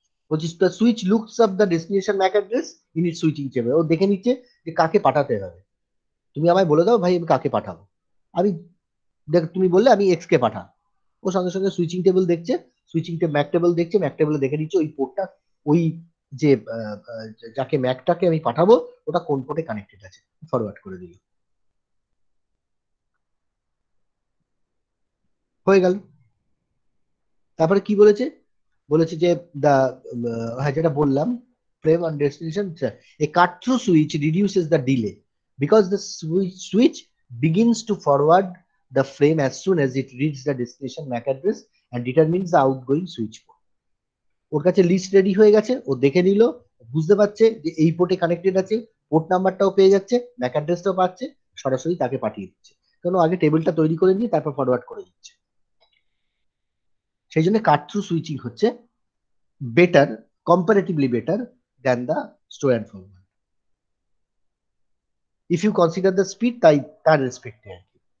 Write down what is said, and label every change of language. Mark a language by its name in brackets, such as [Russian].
[Bangla] বলছি [English] the switch looks up the destination MAC address in its switching table, [Bangla] ও দেখে নিচ্ছে যে কাকে পাঠাতে হবে, তুমি আমায় বলে দাও ভাই আমি কাকে পাঠাবো, আমি দেখ তুমি বললে আমি এক্স কে পাঠাবো, ও সঙ্গে সঙ্গে সুইচিং টেবিল দেখছে, সুইচিং ম্যাক টেবিল দেখছে, ম্যাক টেবিলে দেখে নিচ্ছে ওই পোর্টটা ওই যে যাকে ম্যাকটাকে আমি পাঠাবো ওটা কোন পোর্টে কানেক্টেড আছে, ফরওয়ার্ড করে দিল, হয়ে গেল। তারপরে কি বলেছে, বলেছে যে দা হ্যাঁ যেটা বললাম [English] frame on destination, a cut through switch reduces the delay because the switch begins to forward the frame as soon as it reaches the destination MAC address and determines the outgoing switch port. [Bangla] ওর কাছে list ready হয়ে গেছে, ও দেখে নিল, বুঝতে পারছে যে এই পোর্টে connected আছে, পোর্ট নাম্বারটাও পেয়ে যাচ্ছে, ম্যাক অ্যাড্রেসটাও পাচ্ছে, সরাসরি তাকে পাঠিয়ে দিচ্ছে, কারণ আগে টেবিলটা তৈরি করে নিয়ে তারপর ফরওয়ার্ড করে দিচ্ছে। [English] সেই জন্য cut through switching হচ্ছে better, comparatively better than the store and forward if you consider the speed, [Bangla] তাই তার রেসপেক্টে আর কি।